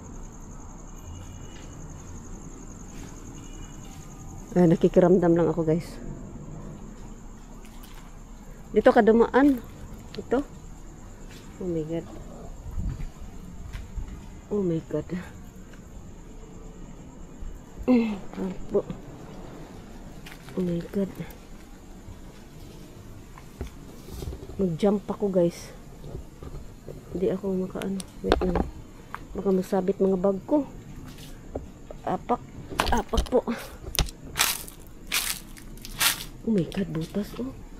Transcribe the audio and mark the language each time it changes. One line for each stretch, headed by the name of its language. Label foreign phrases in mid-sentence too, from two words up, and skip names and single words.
Filipino: Nakikiramdam lang ako guys. Dito ka dumaan. Ito.
English: Oh my god. Oh my god. Oh my god.
Filipino: Mag-jump ako guys. Hindi ako makaano. Wait lang. Baka masabit mga bag ko. Apak. Apak po.
English: Oh my god,
Filipino: butas oh.